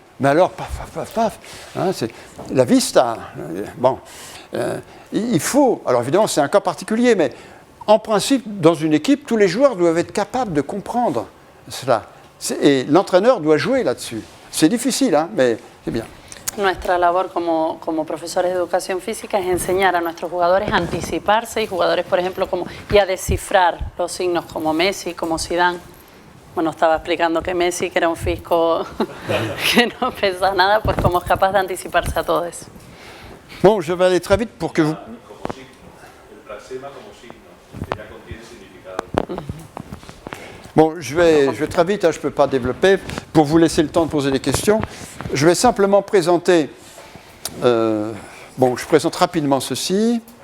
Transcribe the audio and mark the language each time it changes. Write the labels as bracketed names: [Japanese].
[French] Mais alors, paf, paf, paf, paf, c'est la vista. Bon, il faut, alors évidemment c'est un cas particulier, mais en principe, dans une équipe, tous les joueurs doivent être capables de comprendre cela. Et l'entraîneur doit jouer là-dessus. C'est difficile, mais c'est bien. [Spanish] Nuestra labor como profesores de educación física es enseñar a nuestros jugadores a anticiparse y jugadores, por ejemplo, y a descifrar los signos como Messi, como Zidane. Bueno, estaba explicando que Messi, que era un físico que no pesa nada, pues como es capaz de anticiparse a todo eso. [French] Bon, je vais aller très vite pour que vous... [Spanish] El praxema como signo, que ya contiene significado. [French] Bon, je vais très vite, je ne peux pas développer, pour vous laisser le temps de poser des questions. Je vais simplement présenter, je présente rapidement ceci.